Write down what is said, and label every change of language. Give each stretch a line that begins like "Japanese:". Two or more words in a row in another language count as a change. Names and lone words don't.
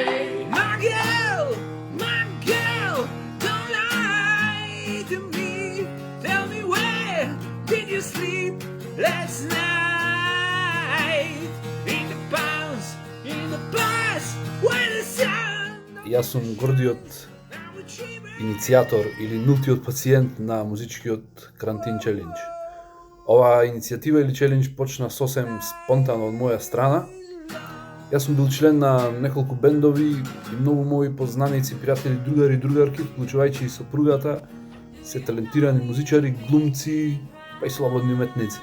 English: My girl, don't lie to me. Tell me where did you sleep last night? In the past, in the past, where the sun.
Macedonian: Јас сум гордиот иницијатор или нултиот пациент на музичкиот карантин челендж. Оваа иницијатива или челендж почна сосем спонтано од моја страна. Јас сум бил член на неколку бендови и многу мои познаници, пријатели, другари и другарки, вклучувајќи и сопругата, се талентирани музичари, глумци, па и слободни уметници.